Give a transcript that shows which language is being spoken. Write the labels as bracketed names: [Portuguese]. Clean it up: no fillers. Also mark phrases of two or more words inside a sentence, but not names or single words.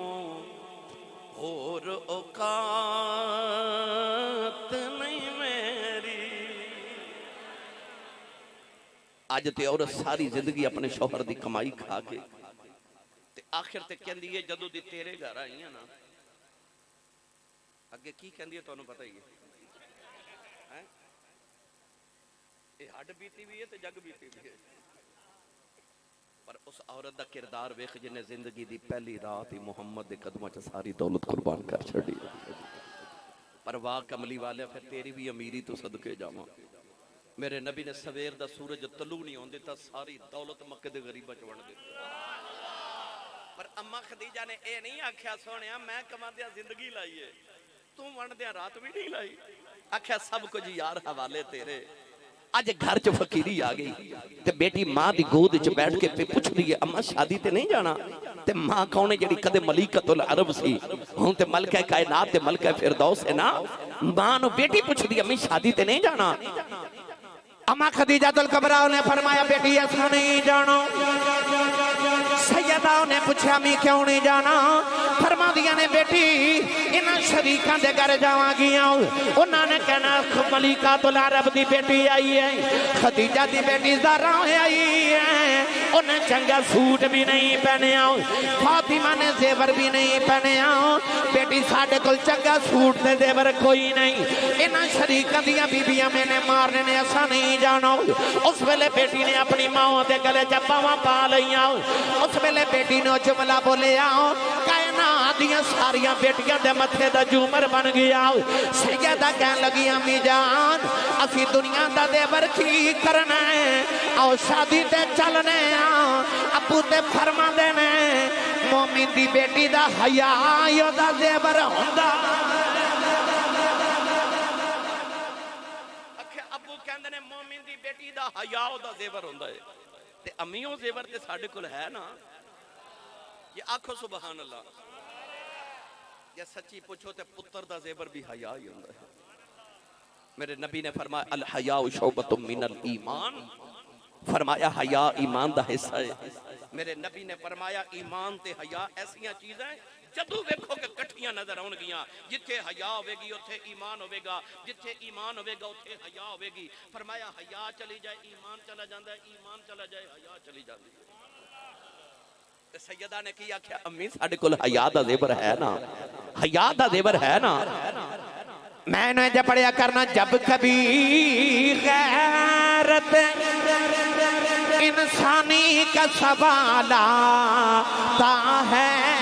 [Urdu] اور اوقات نہیں میری آج [Punjabi] تے اور ساری زندگی اپنے شوہر دی کمائی کھا کے تے آخر تے کہندی ہے جدو دی تیرے گھر آئی ہیں نا اگے کی کہندی ہے تو انہوں پتہ ہی ہے یہ ہڈ بیتی بھی ہے تو جگ بیتی بھی ہے پر اس عورت دا کردار ویکھ جنہیں زندگی دی پہلی رات ہی محمد دے قدمہ چ ساری دولت قربان کر چھڑی پر واہ کملی والے پھر تیری بھی امیری تو صدقے جاواں میرے نبی نے سویر دا سورج طلوع نہیں ہوندے تا ساری دولت مکے دے غریباں چ ونڈ دتی پر اما خدیجہ نے اے نہیں آکھیا سونیا میں کماندیا زندگی لائی ہے تو ونڈ دیا رات بھی نہیں لائی آکھیا سب کچھ یار حوالے تیرے آج گھر چ فقیری آ گئی تے بیٹی ماں دی گود چ بیٹھ کے پوچھ دی ہے اما شادی تے نہیں جانا تے ماں کون ہے جڑی کدے ملیکۃ العرب سی ہن تے ملکہ کائنات تے ملکہ فردوس ہے نا ماں نو بیٹی پوچھ دی امی شادی تے نہیں جانا اما خدیجہ الکبریٰ نے فرمایا بیٹی ایسا نہیں جانو سیدہ نے پوچھا میں کیوں نہیں جانا؟ فرما دیا نے بیٹی انہاں شریکاں دے گھر جاواں گیاں، انہاں نے کہنا ملیکہ العرب دی بیٹی آئی ہے، خدیجہ دی بیٹی زہرا آئی ہے، انہیں چنگا سوٹ بھی نہیں پہنے آؤ، فاطمہ نے زیور بھی نہیں پہنے آؤ، بیٹی ساڑھے کل چنگا سوٹ دے زیور کوئی نہیں، انہاں شریکاں دیا بی بیاں میں نے مارنے نے ایسا نہیں جانا۔ اس ویلے بیٹی نے اپنی ماں دے گلے جباواں پا لئیاں، اس ویلے بیٹی نے جملہ بولے آؤ، کائنات دیاں ساریاں بیٹیاں دے متھے دا جومر بن گیا۔ سیدہ کہن لگی امی جان اسی دنیا دا دیور کی کرنا ہے، آؤ شادی تے چلنے آؤ، ابو تے فرما دینے مومن دی بیٹی دا حیاء یو دا دیور ہوندا۔ ابو کہندے نے مومن دی بیٹی دا حیاء دا زیور ہوندا ہے، تے امیوں زیور تے ساڑھے کل ہے نا، یہ آنکھو [Arabic] سبحان اللہ، [Punjabi] یا سچی پوچھو تے پتر دا زیور بھی حیاء ہی ہوندا ہے۔ میرے نبی نے فرمایا [Arabic] الحیاء شعبۃ من الایمان، [Punjabi] فرمایا حیاء ایمان دا حصہ ہے۔ میرے نبی نے فرمایا ایمان تے حیاء ایسیاں چیزیں جدو ویکھو کہ کٹھیاں نظر آن گیاں، جتھے حیاء ہوئے گی اتھے ایمان ہوئے گا، جتھے ایمان ہوئے گا اتھے حیاء ہوئے گی۔ فرمایا حیاء چلی جائے ایمان چلا جاندہ ہے، ایمان چلا جائے حیاء چلی جاندی ہے۔ سیدہ نے کیا کہ امی ساڑھے کل حیاء دا زیور ہے نا، حیاء دا زیور ہے نا۔ [Urdu] میں نے جب پڑھیا کرنا جب کبھی غیرت انسانی کا سوال آتا ہے،